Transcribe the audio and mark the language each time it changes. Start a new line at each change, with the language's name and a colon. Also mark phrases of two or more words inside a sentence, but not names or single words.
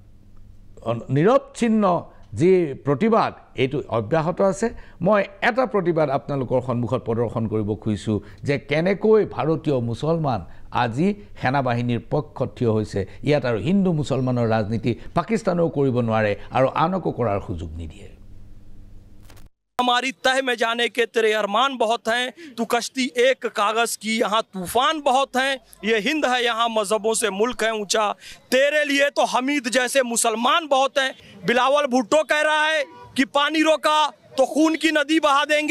Assamese: নিৰৱচ্ছিন্ন যি প্ৰতিবাদ এইটো অব্যাহত আছে মই এটা প্ৰতিবাদ আপোনালোকৰ সন্মুখত প্ৰদৰ্শন কৰিব খুজিছোঁ যে কেনেকৈ ভাৰতীয় মুছলমান আজি সেনাবাহিনীৰ পক্ষত থিয় হৈছে ইয়াত আৰু হিন্দু মুছলমানৰ ৰাজনীতি পাকিস্তানেও কৰিব নোৱাৰে আৰু আনকো কৰাৰ সুযোগ নিদিয়ে
Hindi: हमारी तह में जाने के तेरे अरमान बहुत हैं, तू कश्ती एक कागज की, यहाँ तूफान बहुत हैं, ये हिंद है यहाँ मजहबों से मुल्क है ऊंचा, तेरे लिए तो हमीद जैसे मुसलमान बहुत हैं। बिलावल भुट्टो कह रहा है कि पानी रोका तो खून की नदी बहा देंगे।